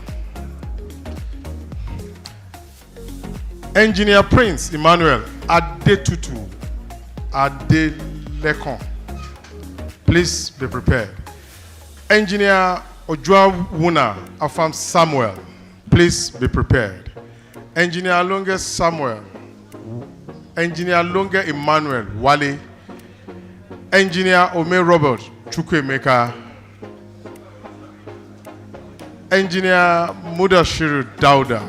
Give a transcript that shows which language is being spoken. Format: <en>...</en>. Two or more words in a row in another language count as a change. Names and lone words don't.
<en>Engineer Prince Emmanuel Adetutu Adelekon. Please be prepared. Engineer Ojua Wuna Afam Samuel. Please be prepared. Engineer Longe Samuel. Engineer Longe Emmanuel Wale. Engineer Ome Robert Chukwemeka. Engineer Mudashiru Dauda.</en>